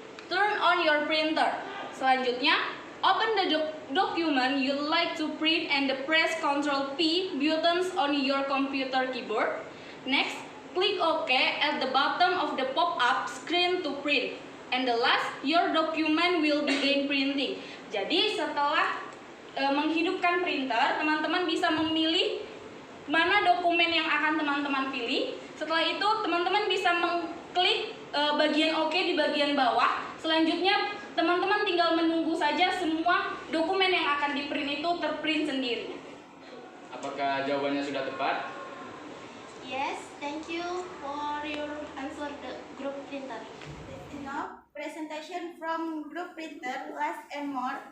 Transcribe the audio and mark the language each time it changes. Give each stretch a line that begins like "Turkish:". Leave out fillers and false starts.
English: Turn on your printer.
Indonesian: Selanjutnya,
English: open the document you like to print and press Ctrl P buttons on your computer keyboard. Next, click OK at the bottom of the pop-up screen to print. And the last, your document will begin printing.
Indonesian: Jadi setelah menghidupkan printer, teman-teman bisa memilih mana dokumen yang akan teman-teman pilih. Setelah itu, teman-teman bisa mengklik bagian OK di bagian bawah. Selanjutnya, teman-teman tinggal menunggu saja semua dokumen yang akan di-print itu terprint sendiri. Apakah jawabannya sudah tepat?
English: Yes, thank you for your answer the group printer. Now, presentation from group printer, last and more.